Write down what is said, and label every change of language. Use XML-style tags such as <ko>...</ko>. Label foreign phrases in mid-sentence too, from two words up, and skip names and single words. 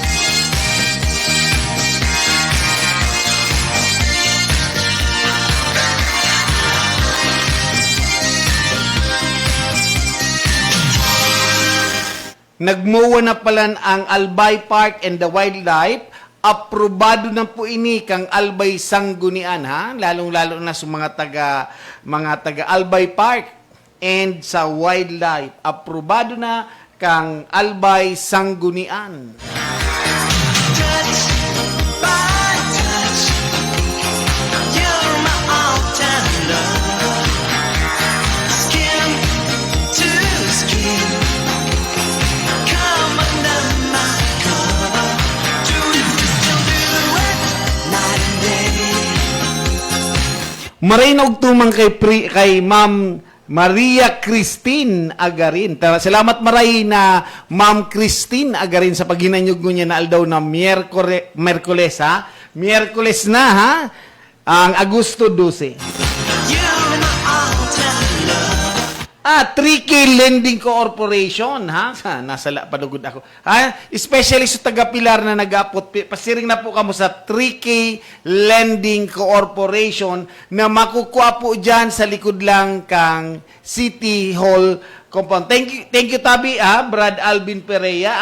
<bik>Nagmuwa na pala ang Albay Park and the Wildlife. Aprobado na po ini kang Albay Sanggunian, ha? Lalong-lalo na sa mga taga Albay Park and sa Wildlife. Aprobado na kang Albay Sanggunian.</bik> <en>Touch by touch, you're my all-time love. Skin to skin, come under my cover. Do it night and day.</en> <bik>Marinog tumang kay Ma'am Maria Christine Agarin. Salamat maray na Ma'am Christine Agarin sa paghinanyog niya na aldaw na Miyerkules, ha? Miyerkules na, ha? Ang Agosto 12.</bik> <en>You're my all-time love.</en> <bik>3K Lending Corporation, ha? Nasa padugod ako. Ha? Especially sa taga-Pilar na nag-apot. Pasiring na po kamo sa 3K Lending Corporation na makukuha po dyan sa likod lang kang City Hall compound.</bik> <en>Thank you</en> <bik>Tabi, ha? Brad Alvin Perea.</bik>